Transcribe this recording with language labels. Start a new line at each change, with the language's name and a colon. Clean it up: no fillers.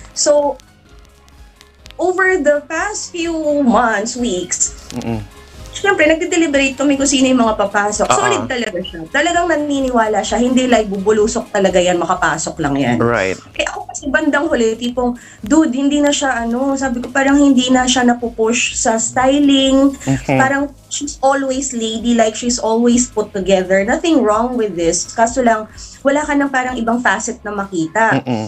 Filipino: So,
English: over the past few months, weeks,
Filipino: siyempre, nagde-deliberate kami kung sino yung mga papasok. Solid talaga siya. Talagang naniniwala siya. Hindi like bubulusok talaga yan, makapasok lang yan.
English: Right.
Filipino: Eh ako kasi bandang huli, tipong, dude, hindi na siya sabi ko parang hindi na siya napupush sa styling.
English: Parang she's always ladylike, she's always put together. Nothing wrong with this.
Filipino: Kaso lang, wala ka ng parang ibang facet na makita.